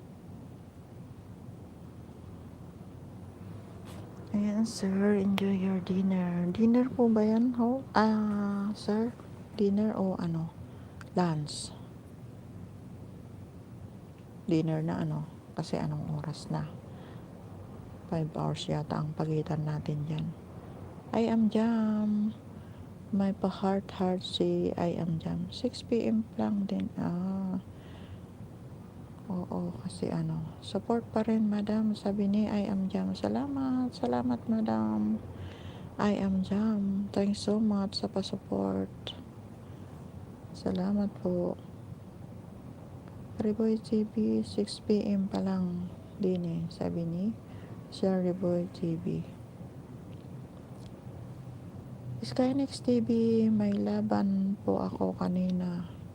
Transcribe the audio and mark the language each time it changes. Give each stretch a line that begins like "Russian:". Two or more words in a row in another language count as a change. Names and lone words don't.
English: Ayan, sir, enjoy your dinner.
Filipino: Dinner po ba yan, ho? Sir, dinner o lunch? Dinner na kasi anong oras na? 5 hours yata ang pagitan natin dyan. I am Jam. May pa-heart si I am Jam. 6 p.m. lang din. Oo, kasi support pa rin, madam. Sabi ni I am Jam. Salamat, salamat, madam. I am Jam.
English: Thanks so much
Filipino: sa pa-support. Salamat po. Reboy TV, 6 p.m. pa lang din sabi ni Sir Reboy TV. Skynex TV, may laban po ako kanina.